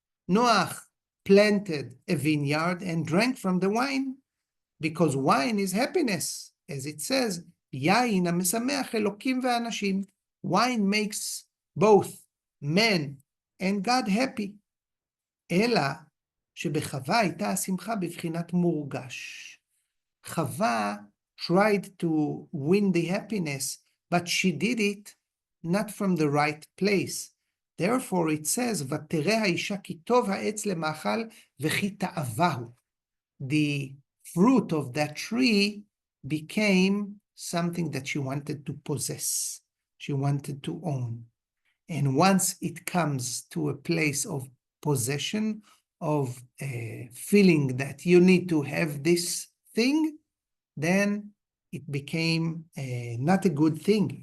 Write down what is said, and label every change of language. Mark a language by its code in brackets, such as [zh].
[en] Noach planted a vineyard and drank from the wine, because wine is happiness. As it says, [he] Yain hamesameach Elokim ve'anashim. [en] Wine makes both men and God happy. [he] אלא שבחווה הייתה השמחה בבחינת מורגש. [en] Chava tried to win the happiness, but she did it not from the right place. Therefore it says, [he] ותראה האישה כי טוב העץ למאכל וכי תאווהו. [en] The fruit of that tree became something that she wanted to possess. She wanted to own. And once it comes to a place of possession, of feeling that you need to have this thing, then it became not a good thing.